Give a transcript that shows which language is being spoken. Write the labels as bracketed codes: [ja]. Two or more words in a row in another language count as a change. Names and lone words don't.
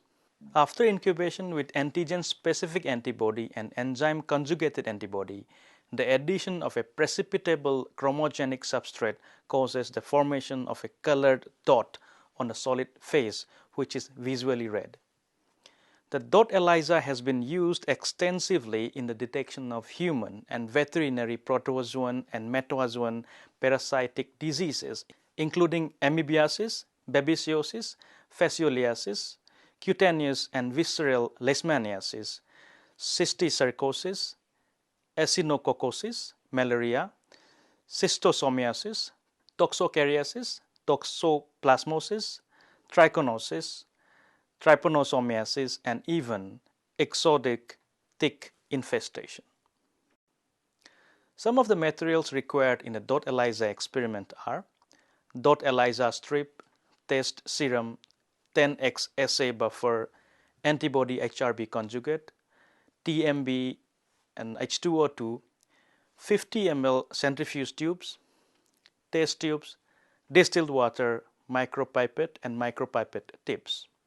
[en] After incubation with antigen-specific antibody and enzyme-conjugated antibody, the addition of a precipitable chromogenic substrate causes the formation of a colored dot on a solid phase which is visually read. The dot ELISA has been used extensively in the detection of human and veterinary protozoan and metazoan parasitic diseases, including amoebiasis, babesiosis, fascioliasis, cutaneous and visceral leishmaniasis, cysticercosis, echinococcosis, malaria, schistosomiasis, toxocariasis, toxoplasmosis, trichinosis, trypanosomiasis, and even exotic tick infestation. Some of the materials required in a dot ELISA experiment are dot ELISA strip, test serum, 10x assay buffer, antibody HRB conjugate, TMB and H2O2, 50 ml centrifuge tubes, test tubes, distilled water, micropipette and micropipette tips.